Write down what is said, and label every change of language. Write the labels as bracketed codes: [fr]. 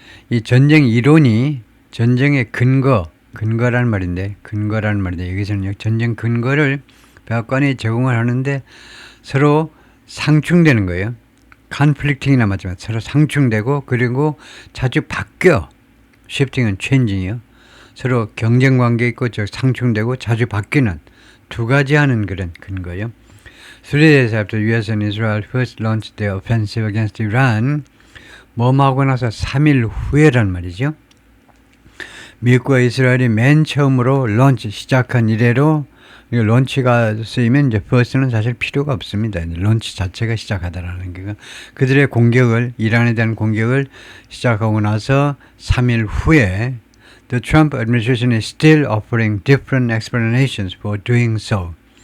[ko] 이 전쟁 이론이 전쟁의 근거라는 말인데 여기서는 전쟁 근거를 백악관이 제공을 하는데 서로 상충되는 거예요. conflicting이나 마찬가지로 서로 상충되고 그리고 자주 바뀌어. shifting은 changing이요. 서로 경쟁 관계 있고 상충되고 자주 바뀌는 두 가지 하는 그런 근거예요. [en] 3 days after US and Israel first launched their offensive against Iran, [ko] 하고 나서 3일 후에란 말이죠. 미국과 이스라엘이 맨 처음으로 런치 시작한 이래로 런치가 쓰이면 이제 first는 사실 필요가 없습니다. 런치 자체가 시작하다라는 게 그들의 공격을 이란에 대한 공격을 시작하고 나서 3일 후에 [en] The Trump administration is still offering different explanations for doing so.